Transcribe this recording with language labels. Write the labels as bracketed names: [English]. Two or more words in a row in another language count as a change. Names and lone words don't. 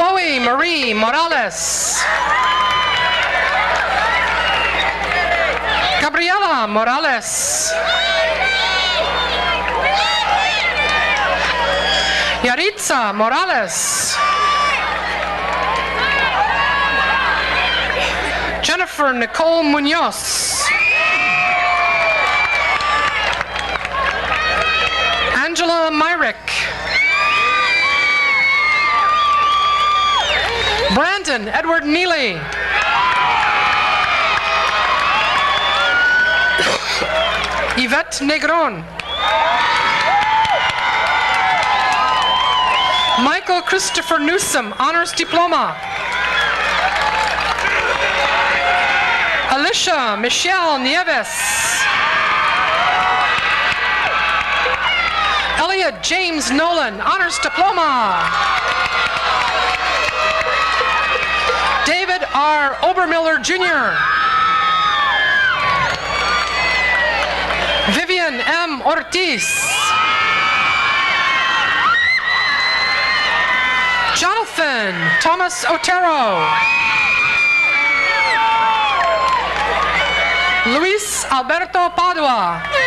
[English] Emily Marie Morales. Gabriela Morales. Yaritza Morales. Jennifer Nicole Munoz. Angela Myrick. Brandon Edward Neely. Yvette Negron. Michael Christopher Newsom, Honors Diploma. Alicia Michelle Nieves. Elliot James Nolan, Honors Diploma. David R. Obermiller Jr. Vivian M. Ortiz. Jonathan Thomas Otero. Luis Alberto Padua.